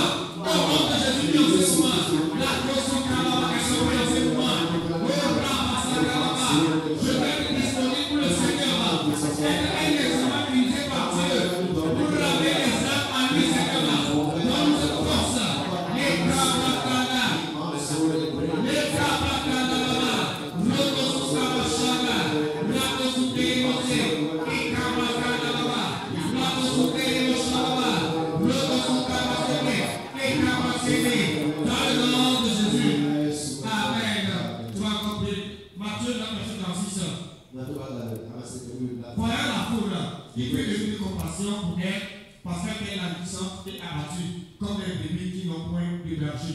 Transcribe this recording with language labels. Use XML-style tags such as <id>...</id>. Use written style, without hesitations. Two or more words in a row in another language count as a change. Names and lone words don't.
<fr>Au nom de Jésus, ce soir, la grosse caravane est sauvée en ce moment. Je vais être disponible pour le Seigneur. Être un examen utilisé par Dieu pour ramener les âmes à lui, Seigneur. Donne cette force. Les Brabakana. Les Brabakana. Rokosukamashana. Rakosukemose. Ikamakana. Rakosukemosana. Rokosukamasene. Ikamasene. Dans le nom de Jésus. Amen. Tu vas compris. Matthieu, verset 36. Voilà la foule qui fait de lui compassion pour elle, parce qu'elle a puissance et abattue, comme des bébés qui n'ont point de berger.</fr>